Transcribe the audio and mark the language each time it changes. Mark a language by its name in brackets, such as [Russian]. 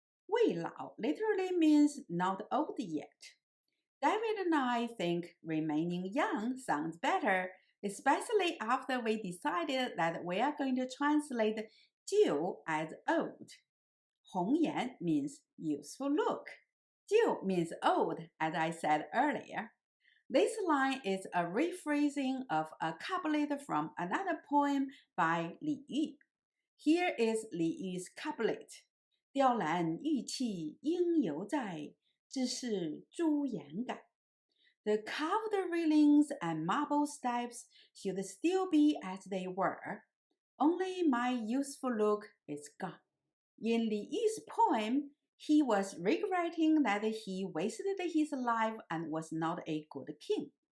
[English] 未老 literally means not old yet. David and I think remaining young sounds better, especially after we decided that we are going to translate 旧 as old. 红颜 means youthful look. 旧 means old, as I said earlier. This line is a rephrasing of a couplet from another poem by Li Yu. Here is Li Yu's couplet. [Chinese] 雕栏玉砌应犹在，只是朱颜改。 [English] The carved railings and marble steps should still be as they were. Only my youthful look is gone. In Li Yu's poem, he was regretting that he wasted his life and was not a good king.